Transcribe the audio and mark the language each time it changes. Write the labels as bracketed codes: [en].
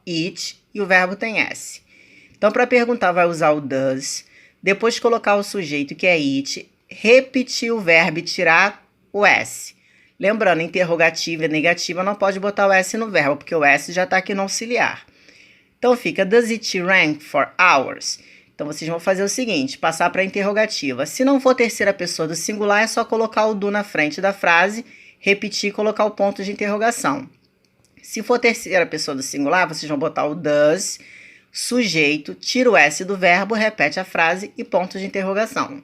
[pt] It e o verbo tem S. Então, para perguntar, vai usar o does. Depois, colocar o sujeito, que é it. Repetir o verbo e tirar o S. Lembrando, interrogativa e negativa não pode botar o S no verbo, porque o S já está aqui no auxiliar. Então, fica, [en] does it rain for hours? [pt] Então, vocês vão fazer o seguinte, passar para a interrogativa. Se não for terceira pessoa do singular, é só colocar o do na frente da frase, repetir e colocar o ponto de interrogação. Se for terceira pessoa do singular, vocês vão botar o does, sujeito, tira o S do verbo, repete a frase e ponto de interrogação.